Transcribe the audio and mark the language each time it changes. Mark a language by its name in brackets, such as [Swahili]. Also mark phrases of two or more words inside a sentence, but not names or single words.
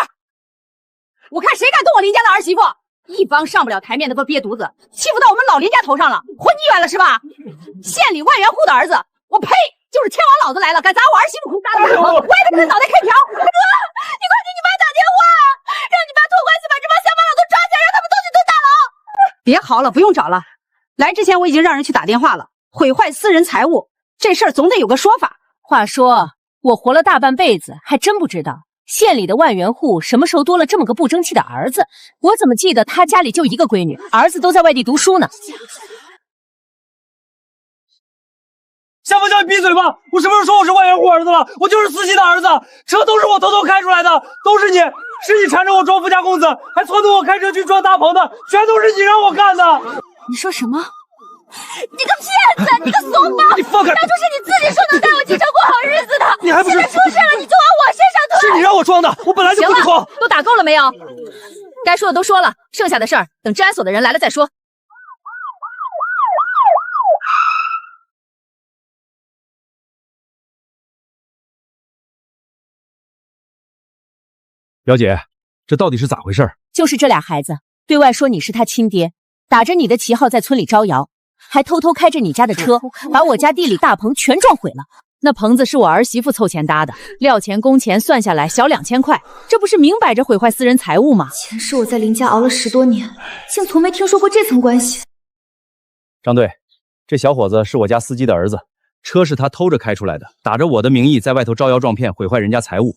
[Chinese] 我看谁敢动我林家的儿媳妇！一帮上不了台面的都憋犊子，欺负到我们老林家头上了，混腻歪了是吧？县里万元户的儿子，我呸！就是天王老子来了，敢砸我儿媳妇裤裆子，我也得跟他脑袋开瓢！哥，你快给你妈打电话，让你妈托关系把这帮乡巴佬都抓起来，让他们都去蹲大牢！別嚎了，不用找了。來之前我已經讓人去打電話了，毀壞私人財物，這事兒總得有個說法。話說，我活了大半輩子，還真不知道縣裡的萬元戶什麼時候多了這麼個不爭氣的兒子。我怎麼記得他家裡就一個閨女，兒子都在外地讀書呢。夏風嬌，你閉嘴吧！我什麼時候說我是萬元戶兒子了？我就是司機的兒子，車都是我偷偷開出來的，都是你，是你纏着我裝富家公子，還撺掇我開車去撞大鵬的，全都是你讓我幹的。你說什麼？你個騙子！你個慫包！你放開！當初是你自己說能帶我進城過好日子的，你還不是現在出事了，你就往我身上推。是你讓我裝的，我本來就不裝。都打夠了沒有？該說的都說了，剩下的事兒等治安所的人來了再說。表姐，這到底是咋回事？就是這倆孩子對外說你是他親爹，打着你的旗號在村裡招搖，還偷偷開着你家的車，把我家地裡大棚全撞毀了。那棚子是我兒媳婦湊錢搭的，料錢工錢算下來小2000塊，這不是明擺着毀壞私人財物嗎？前世我在林家熬了10多年，竟從沒聽說過這層關係。張隊，這小伙子是我家司機的兒子。車是他偷着開出來的，打着我的名義在外頭招搖撞騙，毀壞人家財物。